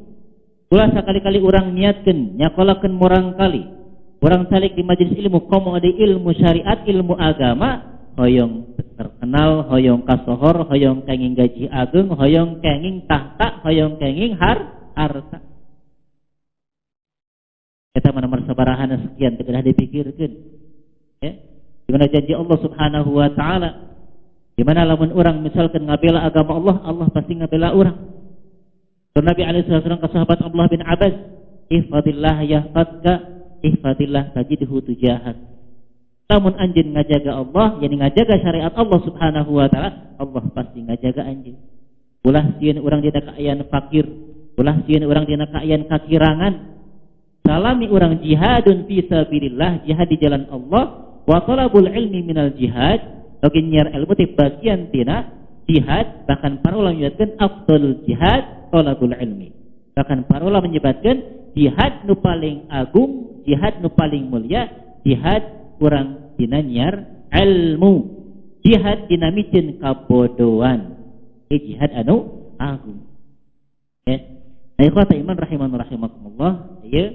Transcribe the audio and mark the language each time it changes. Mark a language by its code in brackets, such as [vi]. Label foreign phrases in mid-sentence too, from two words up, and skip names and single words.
[su] Ulah sakali-kali urang niatkeun nyakolakeun murang kali urang salik di majelis ilmu komo ada ilmu syariat, ilmu agama, hoyong terkenal, hoyong kasohor, hoyong kenging gaji agung, hoyong kenging tahta, hoyong kenging harta. Eta mana sabarahan sekian teu kedah dipikirkeun. Ya. Di mana janji Allah [ar] سبحانه وتعالى, [su] di mana lamun urang misalkan ngabela agama Allah, Allah pasti ngabela urang. [ar] Nabi عليه وسلم [su] ke sahabat [ar] Abdullah bin Abbas, احفظ الله يحفظك، احفظ الله تجده تجاهك. [su] Lamun anjeun ngajaga Allah, yani ngajaga syariat Allah [ar] سبحانه وتعالى, [su] Allah pasti ngajaga anjeun. Ulah sieun urang dina kaayaan fakir, ulah sieun urang dina kaayaan kakirangan. Salami urang [ar] جهاد في سبيل الله, [su] jihad di jalan Allah, [ar] وطلب العلم من الجهاد, [su] lagi nyiar ilmu ti bagian tina jihad, [id] bahkan para ulama menyebutkan [ar] أفضل الجهاد طلب العلم. [id] Bahkan para ulama menyebutkan [su] jihad nu paling agung, jihad nu paling mulia, jihad urang dina nyiar ilmu, jihad dina micen kabodohan. Jihad anu agung. Ya. Nah, [ar] إخوة الإيمان رحمكم الله, [su] ya.